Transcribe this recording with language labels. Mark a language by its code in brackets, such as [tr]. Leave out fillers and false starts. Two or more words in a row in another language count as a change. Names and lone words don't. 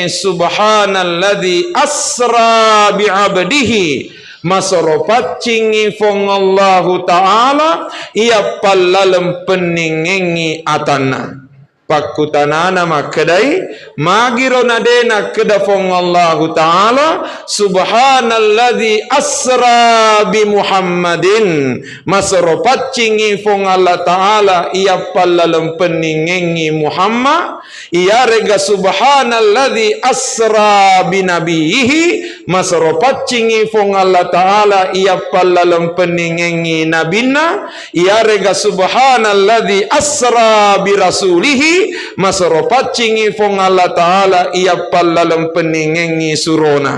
[ar] سبحان الذي أسرى بعبده [bug] masaropat cingi fong Allahu Ta'ala ia pallalem peningengi atanna pakutanana makadai magiro nadena kedafong Allahu Ta'ala [ar] سبحان الذي أسرى بمحمد [bug] masaropat cingi fong Allah Ta'ala ia pallalem peningengi Muhammad ia rega [ar] سبحان الذي أسرى بنبيه [bug] masaropat cingi fong Allah Ta'ala ia pallalem peningengi nabina ia rega [ar] سبحان الذي أسرى برسوله [bug] masaropat cingi fong Allah Ta'ala ia pallalem peningengi surona.